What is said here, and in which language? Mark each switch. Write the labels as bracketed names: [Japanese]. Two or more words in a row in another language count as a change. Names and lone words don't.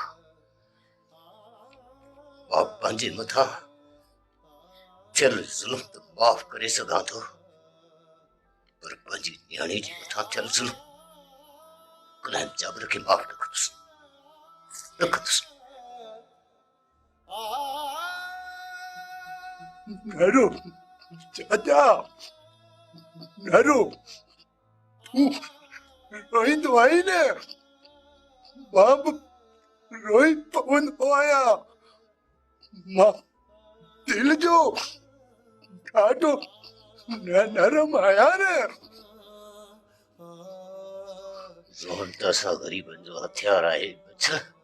[Sindhi] मां पंहिंजे मथां थियल ज़ुल्म त माफ़ करे सघां थो, पर पंहिंजी न्याणी जे मथां थियल ज़ुल्म कॾहिं जाबिर खे माफ़ न कंदुसि। नरो चाचा नरो तूं रोईंदो आई न मां बि रोई पवंदो आहियां। मां दिल जो ॾाढो नरम आहियां न। ज़ोन त असां ग़रीबनि जो हथियार आहे बच्चा।